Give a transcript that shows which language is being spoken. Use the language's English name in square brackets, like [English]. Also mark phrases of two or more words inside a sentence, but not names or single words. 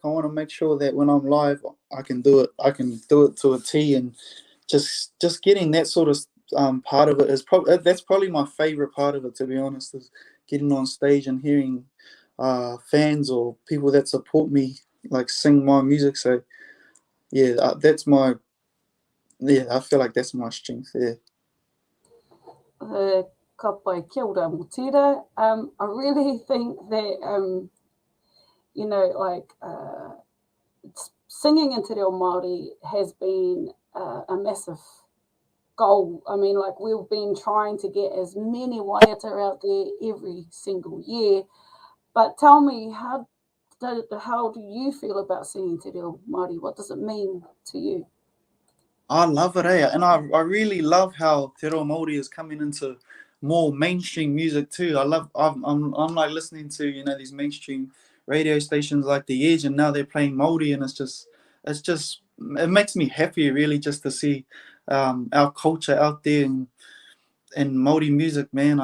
[English] I want to make sure that when I'm live, I can do it. I can do it to a T, and just getting that sort of part of it is probably that's probably my favorite part of it. To be honest, is getting on stage and hearing fans or people that support me like sing my music. So yeah, that's my I feel like that's my strength. Yeah. [Māori] Ka pai kia ora mo tira. [English] I really think that you know, like singing in te reo Māori has been a massive goal. I mean, like we've been trying to get as many waiata out there every single year. But tell me, how do you feel about singing te reo Māori? What does it mean to you? I love it, and I really love how Te Reo Māori is coming into more mainstream music too. I'm like listening to these mainstream radio stations like The Edge, and now they're playing Māori, and it's just it makes me happy really just to see our culture out there and Māori music, man.